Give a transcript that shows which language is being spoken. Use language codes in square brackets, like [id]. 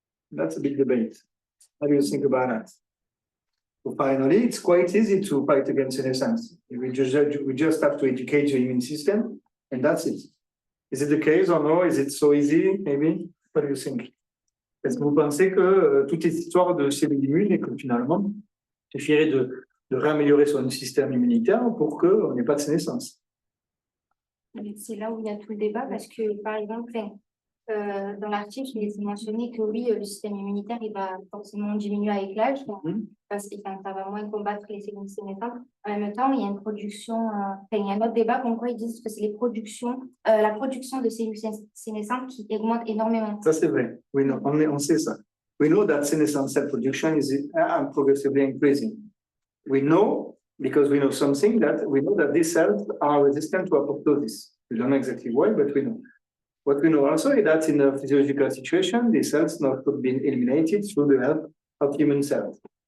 [en] That's a big debate. How do you think about that? So finally, it's quite easy to fight against senescence. We just have to educate the immune system, and that's it. Is it the case or no? Is it so easy? Maybe. What do you think? [fr] Est-ce que vous pensez que toute cette histoire de cellules immunes et que finalement, il suffirait de réaméliorer son système immunitaire pour qu'on n'ait pas de sénescence? C'est là où il y a tout le débat parce que, par exemple, dans l'article, il est mentionné que oui, le système immunitaire, il va forcément diminuer avec l'âge, parce que ça va moins combattre les cellules sénescentes. En même temps, il y a une production, il y a un autre débat comme quoi ils disent que c'est la production de cellules sénescentes qui augmente énormément. Ça, c'est vrai. Oui, non, on sait ça. [en] We know that senescent cell production is progressively increasing. We know, because we know something, that we know that these cells are resistant to apoptosis. We don't know exactly why, but we know. What we know also is that in a physiological situation, these cells not could be eliminated through the help of human cells.